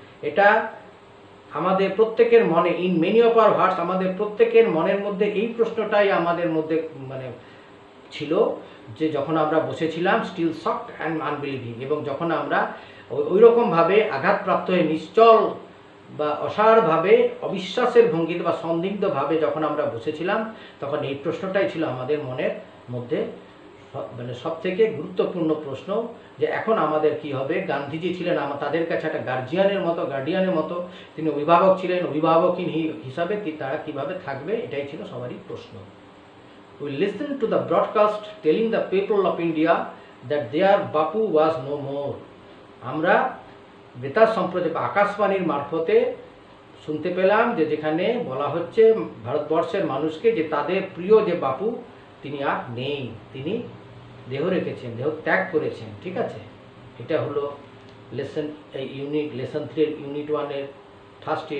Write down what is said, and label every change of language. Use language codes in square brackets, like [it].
[bn] এটা আমাদের প্রত্যেকের মনে, [en] in many of our hearts, [bn] আমাদের প্রত্যেকের মনের মধ্যে এই প্রশ্নটাই আমাদের মধ্যে মানে ছিল, যে যখন আমরা বসেছিলাম [en] still shocked and unbelieving, [bn] এবং যখন আমরা ওই রকমভাবে আঘাতপ্রাপ্ত হয়ে নিশ্চল বা অসাড়ভাবে অবিশ্বাসের ভঙ্গিতে বা সন্দিগ্ধভাবে যখন আমরা বসেছিলাম, তখন এই প্রশ্নটাই ছিল আমাদের মনের মধ্যে মানে সব থেকে গুরুত্বপূর্ণ প্রশ্ন, যে এখন আমাদের কি হবে। গান্ধীজি ছিলেন তাদের কাছে একটা গার্ডিয়ানের মতো, তিনি অভিভাবক ছিলেন, অভিভাবকহীন হিসাবে তারা কিভাবে থাকবে, এটাই ছিল সবারই প্রশ্ন। [en] We listened to the broadcast telling the people of India that their Bapu was no more. [bn] আমরা বেতার সম্প্রচার বা আকাশবাণীর মারফতে শুনতে পেলাম যে যেখানে বলা হচ্ছে ভারতবর্ষের মানুষকে যে তাদের প্রিয় যে বাপু তিনি আর নেই, তিনি দেহ রেখেছেন, দেহ ত্যাগ করেছেন। ঠিক আছে, এটা হলো লেসন লেসন 3 এর ইউনিট 1 এর ফার্স্ট।